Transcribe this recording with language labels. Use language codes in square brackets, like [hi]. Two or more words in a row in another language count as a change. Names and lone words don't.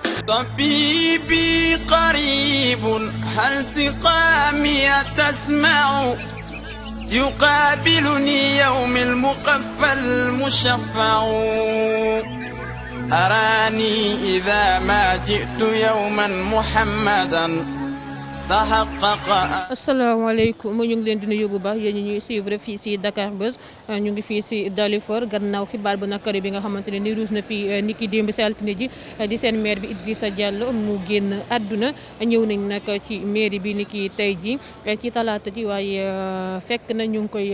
[ar] طبيبي قريب هل سقامي تسمع يقابلني يوم المقفى المشفع أراني إذا ما جئت يوما محمدا [wo] asalaamaaleykum ñu ngi leen di nuyu bu baax yéen ñi ñuy suivre fii si Dakar Buzz ñu ngi fii si Dalifort gannaaw xibaar bu nakari bi nga xamante ne ni ruus na fi niki démb si altine ji di seen maire bi Idrissa Diallo mu génn àdduna ñëw nañ nag ci mairie bi niki tey ji ci talaata ji waaye fekk na ñu ngi koy